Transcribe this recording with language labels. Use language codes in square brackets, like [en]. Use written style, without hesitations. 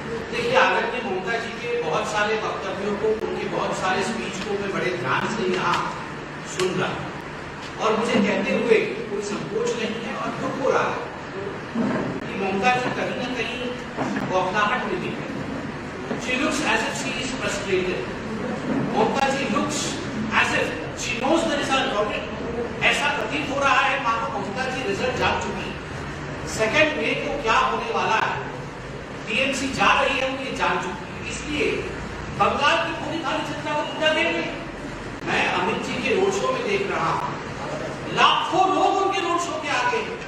[hi] देखिए, आदरणीय ममता जी के बहुत सारे वक्तव्यों को, उनके बहुत सारे स्पीच को मैं बड़े ध्यान से यहाँ सुन रहा हूँ और मुझे कहते हुए कोई संकोच नहीं है और दुख हो रहा है कि ममता जी कहीं न कहीं बौखलाहट में दिख रही है। [en] She looks as if she is frustrated. Mamata ji looks as if she knows the result already. [hi] ऐसा प्रतीत हो रहा है मानो ममता जी रिजल्ट जान चुकी है। 2 मई को क्या होने वाला है, टीएमसी जा रही है, वो ये जान चुकी है। इसलिए बंगाल की पूरी खाली जनता को पूरा देंगे। मैं अमित जी के रोड शो में देख रहा हूँ, लाखों लोग उनके रोड शो के आगे।